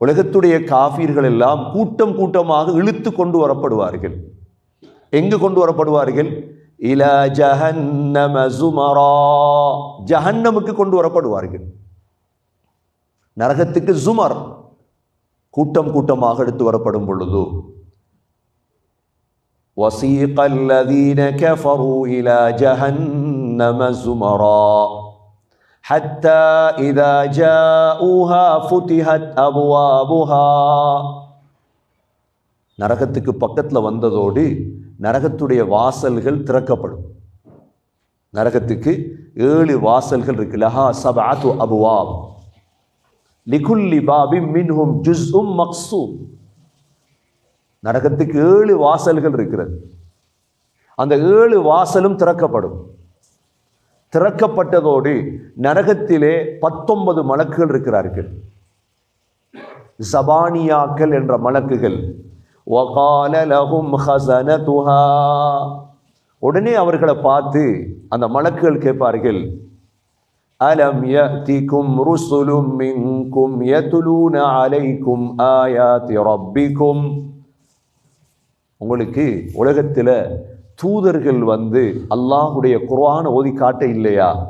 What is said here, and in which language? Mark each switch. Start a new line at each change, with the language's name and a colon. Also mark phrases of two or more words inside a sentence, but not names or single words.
Tamil: உலகத்துடைய காஃபிர்கள் எல்லாம் கூட்டம் கூட்டமாக இழுத்து கொண்டு வரப்படுவார்கள். எங்கு கொண்டு வரப்படுவார்கள்?
Arabic: إلى جهنم زمرا,
Tamil: ஜஹன்னமுக்கு கொண்டு வரப்படுவார்கள். நரகத்துக்கு ஜுமர், கூட்டம் கூட்டமாக எடுத்து வரப்படும் பொழுது
Arabic: وَسِيقَ الَّذِينَ كَفَرُوا إِلَى جَهَنَّمَ زُمَرًا حَتَّى إِذَا جَاءُوهَا فُتِحَتْ أَبْوَابُهَا.
Tamil: நரகத்துக்கு பக்கத்தில் வந்ததோடு நரகத்துடைய வாசல்கள் திறக்கப்படும். நரகத்துக்கு 7 வாசல்கள் இருக்கு.
Arabic: لها سبعة أبواب لكل باب منهم جزء مقسوم.
Tamil: நரகத்துக்கு 7 வாசல்கள் இருக்கிறது. அந்த 7 வாசலும் திறக்கப்படும். திறக்கப்பட்டதோடு நரகத்திலே 19 மலக்குகள் இருக்கிறார்கள். ஜபானியாக்கள் என்ற மலக்குகள்.
Arabic: وَقَالَ لَهُمْ خَزَنَتُهَا,
Tamil: உடனே அவர்களை பார்த்து அந்த மலக்குகள் கேட்பார்கள்,
Arabic: ألم يأتكم رسل منكم يتلون عليكم آيات ربكم.
Tamil: உங்களுக்கு உலகத்தில் தூதர்கள் வந்து அல்லாஹுடைய குர்ஆன் ஓதி காட்ட இல்லையா?